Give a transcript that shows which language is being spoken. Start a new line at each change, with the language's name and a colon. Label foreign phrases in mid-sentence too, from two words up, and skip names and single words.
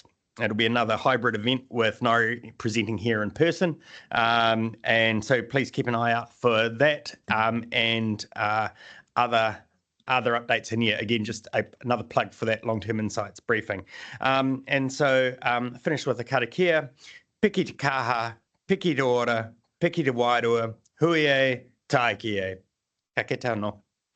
English: It'll be another hybrid event with Ngaire presenting here in person. And so please keep an eye out for that, and other updates in here. Again, just another plug for that long-term insights briefing. And so finish with a karakia,
Māori: piki te kaha, piki te ora, piki te wairua, hui e, taiki e. Ka kite anō.